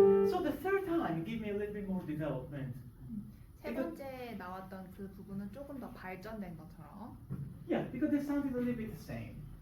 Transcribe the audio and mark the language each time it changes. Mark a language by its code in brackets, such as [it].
[en] So the third time, give me a little bit more development. [ko] 세 번째 나왔던 그 부분은 조금 더 발전된 것처럼. [en] Yeah, because they sounded a little bit the same.